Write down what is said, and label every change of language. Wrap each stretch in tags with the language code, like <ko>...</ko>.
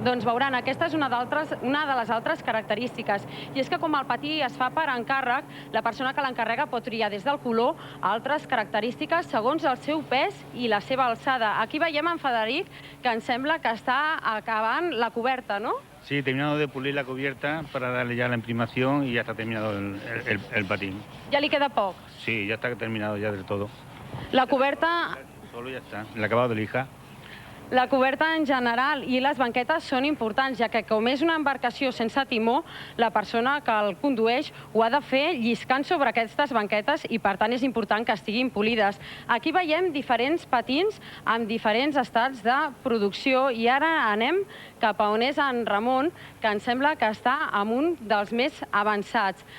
<ca>Doncs veuran, aquesta és una de les altres característiques. I és que com el patí es fa per encàrrec, la persona que l'encarrega pot triar des del color a altres característiques segons el seu pes i la seva alçada. Aquí veiem en Federic que em sembla que està acabant la coberta, ¿no?</ca> <es>Sí, terminado de pulir la cubierta para darle ya la imprimación y ya está terminado el patín. ¿Ya le queda poco? Sí, ya está terminado ya del todo.</es> <ca>La coberta...</ca> <es>Solo ya está, el acabado de lija.</es> <ca>La coberta en general i les banquetes són importants, ja que com és una embarcació sense timó, la persona que el condueix ho ha de fer lliscant sobre aquestes banquetes i, per tant, és important que estiguin polides. Aquí veiem diferents patins amb diferents estats de producció i ara anem cap a on és en Ramon, que em sembla que està en un dels més avançats.</ca>